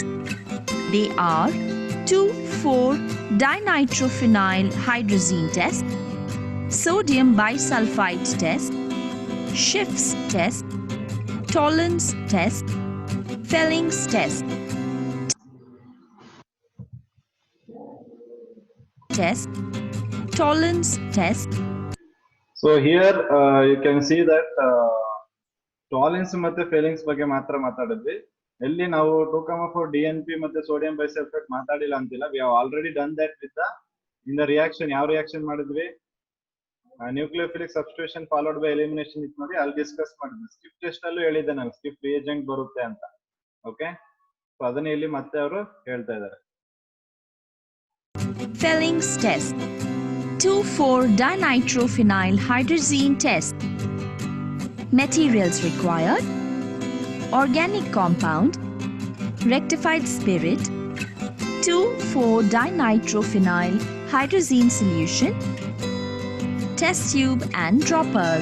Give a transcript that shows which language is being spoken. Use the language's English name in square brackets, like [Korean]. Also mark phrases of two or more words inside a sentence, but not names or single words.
[English] They are 2,4-dinitrophenyl hydrazine test, sodium bisulphite test, Schiff's test, Tollen's test, Felling's test. Tollen's test. So here you can see that Tollens [Kannada] ಮತ್ತೆ ಫೇಲಿಂಗ್ಸ್ ಬಗ್ಗೆ ಮಾತ್ರ ಮಾತಾಡಿದ್ವಿ. ಎಲ್ಲಿ ನಾವು 2,4 DNP ಮತ್ತೆ [English] sodium bisulphate [Kannada] ಮಾತಾಡಿಲ್ಲ ಅಂತಿಲ್ಲ. [English] We have already done that with in the reaction. [Kannada] ಯಾವ ರಿಯಾಕ್ಷನ್ ಮಾಡಿದ್ವಿ? [English] nucleophilic substitution followed by elimination [Kannada] ಇತ್ತು ನೋಡಿ, ಅಲ್ಲಿ ಡಿಸ್ಕಸ್ ಮಾಡಿದ್ವಿ. [English] Schiff test [Kannada] ಅಲ್ಲೂ ಹೇಳಿದ್ದೆ ನಾನು [English] Schiff reagent [Kannada] ಬರುತ್ತೆ ಅಂತ. [English] okay, so [Kannada] ಅದನ್ನ ಇಲ್ಲಿ ಮತ್ತೆ ಅವರು ಹೇಳ್ತಾ ಇದ್ದಾರೆ. [English] Felling's test. 2,4-dinitrophenyl hydrazine test. Materials required: organic compound, rectified spirit, 2,4-dinitrophenyl hydrazine solution, test tube and droppers.